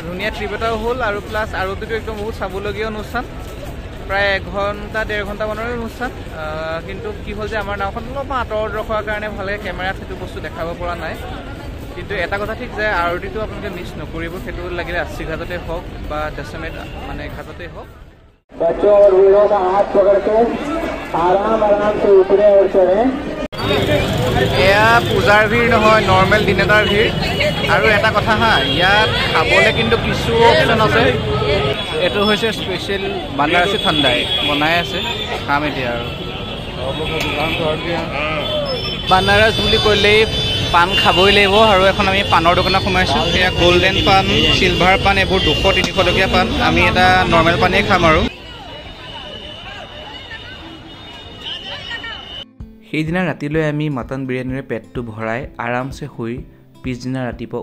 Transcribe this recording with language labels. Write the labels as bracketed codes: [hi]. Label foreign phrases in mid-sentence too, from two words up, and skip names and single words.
[as] ধুনীয়া ট্ৰিপ এটাও হ'ল, আৰু প্লাছ আৰতিটো একদম বহুত চাবলগীয়া অনুষ্ঠান। প্ৰায় 1 ঘণ্টা 1.5 ঘণ্টামানৰ অনুষ্ঠান কিন্তু কি হ'ল যে আমাৰ নাওখন অলপমান আঁতৰত ৰখাৰ কাৰণে ভালকৈ কেমেৰাত সেইটো বস্তু দেখাব পৰা নাই কিন্তু এটা কথা ঠিক যে আৰতিটো আপোনালোকে মিছ নকৰিব সেইটো লাগিলে আশী ঘাটতে হওক বা দশমেধ মানে ঘাটতে হওক [hi] बच्चों और वीरों का हाथ पकड़ के आराम आराम से उतरे और चढ़े [as] এয়া পূজাৰ ভিৰ নহয় নৰ্মেল দিন এটাৰ ভিৰ আৰু এটা কথা হা ইয়াত খাবলৈ কিন্তু কিছু অপশ্যন আছে এইটো হৈছে স্পেচিয়েল বানাৰসী ঠাণ্ডাই বনাই আছে খাম এতিয়া আৰু বানাৰস বুলি ক'লেই পাণ খাবই লাগিব আৰু এখন আমি পাণৰ দোকানত সোমাইছোঁ এয়া গল্ডেন পাণ চিলভাৰ পাণ এইবোৰ 200-300 টকীয়া পাণ আমি এটা নৰ্মেল পাণেই খাম আৰু সেইদিনা ৰাতিলৈ আমি মটন বিৰিয়ানীৰে পেটটো ভৰাই আৰামছে শুই পিছদিনা ৰাতিপুৱা